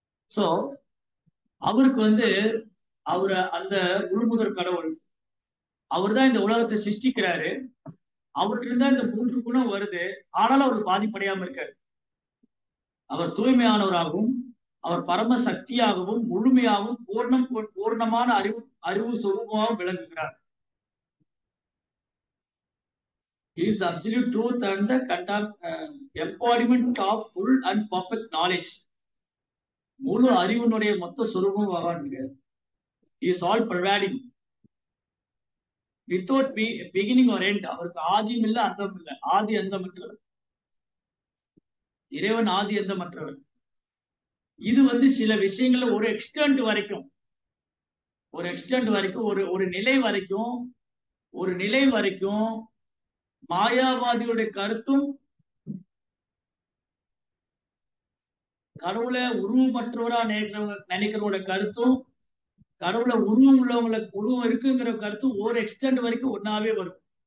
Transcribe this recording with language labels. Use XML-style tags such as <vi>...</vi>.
<ta>So அவருக்கு அவரு அந்த முழுமுதற் கடவுள், அவர் தான் இந்த உலகத்தை சிருஷ்டிக்கிறாரு. அவர்கிட்ட இருந்தா இந்த 3 குணம் வருது. ஆனாலும் அவர் பாதிப்படையாம இருக்காரு. அவர் தூய்மையானவராகவும் அவர் பரம சக்தியாகவும் முழுமையாகவும் பூர்ணமான அறிவு சுரூபமாகவும் விளங்குகிறார்.</ta> <en>He is absolute truth and the embodiment of full and perfect knowledge.</en> <ta>முழு அறிவினுடைய மொத்த சுரூபம் பகவான்.</ta> <en>Is all providing without beginning or end.</en> <ta>அவருக்கு ஆதியும் இல்லை அந்தம் இல்லை, ஆதி அந்தமற்றவர் இறைவன், ஆதி அந்தமற்றவர். இது வந்து சில விஷயங்கள்ல ஒரு எக்ஸ்டென்ட் வரைக்கும், ஒரு எக்ஸ்டென்ட் வரைக்கும், ஒரு ஒரு நிலை வரைக்கும், ஒரு நிலை வரைக்கும் மாயாவாதியுடைய கருத்தும் கடவுளை உருவமற்றவரா நினைக்கிறவங்களோட கருத்தும் கடவுளை உருவம் உள்ளவங்களுக்கு உருவம் இருக்குங்கிற கருத்தும் ஒரு எக்ஸ்டென்ட் வரைக்கும் ஒன்னாவே வரும்.</ta>